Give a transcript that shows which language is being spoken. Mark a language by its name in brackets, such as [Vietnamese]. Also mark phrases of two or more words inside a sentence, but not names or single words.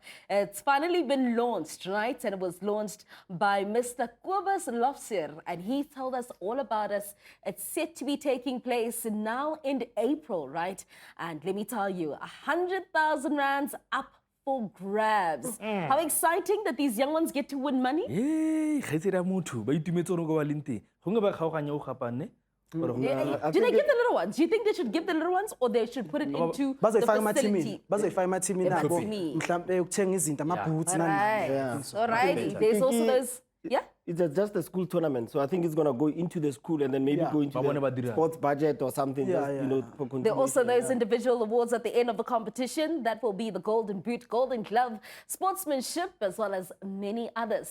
[English] It's finally been launched, right? And it was launched by Mr. Kobus Lofsir, and he told us all about it. It's set to be taking place now in April, right? And let me tell you, 100,000 rands up for grabs. How exciting that these young ones get to win money. [Tswana] Hey, kgetsi ra motho ba itumetse go ba leng teng. Go nge ba kgaoganya o gapane. [English] Do they give the little ones? Do you think they should give the little ones or they should put it into the [Zulu] bazoyifaka [English] facility? [Zulu] bazoyifaka emathimini abo Ephuthumi. mhlambe ukuthenga izinto amaboots [English] Alright. Alrighty. There's also those. Yeah? It's just a school tournament, so I think it's gonna go into the school and then maybe go into the sports budget or something. Yeah, just, you know, for There are also continuation. those individual awards at the end of the competition. That will be the Golden Boot, Golden Glove, Sportsmanship, as well as many others.